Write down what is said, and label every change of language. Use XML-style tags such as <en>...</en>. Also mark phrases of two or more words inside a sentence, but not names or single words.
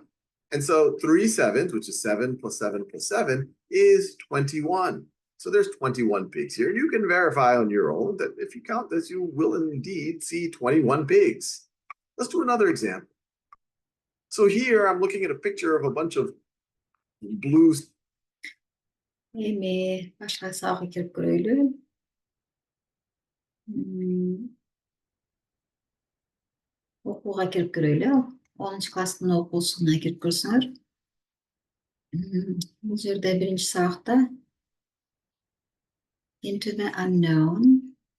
<en>And so 3 sevens, which is 7 plus 7 plus 7, is 21. So there's 21 pigs here. And you can verify on your own that if you count this, you will indeed see 21 pigs. Let's do another example. So here I'm looking at a picture of a bunch of blue.</en> <ky>Эми башка сабакка кирип көрөлү. Окууга кирип көрөлү. 10 класстын окуусуна кирип көрсөңөр. Бул жерде 1-чи сабакта Into the Unknown.</ky>